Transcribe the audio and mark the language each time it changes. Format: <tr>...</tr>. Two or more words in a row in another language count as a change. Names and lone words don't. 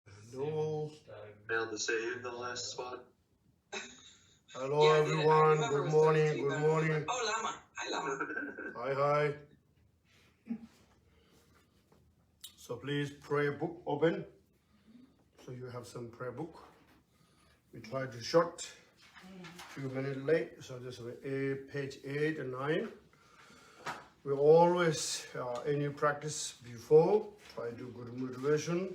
<en>Hello. Failed to save the last spot. Hello, Yeah, everyone. Good morning. Good morning. Oh, Lama. Hi, Lama. Hi, hi. So please, prayer book open. So you have some prayer book. We tried to short. Few minutes late. So this is page 8 and 9. We always, any practice before, try to do good motivation.</en>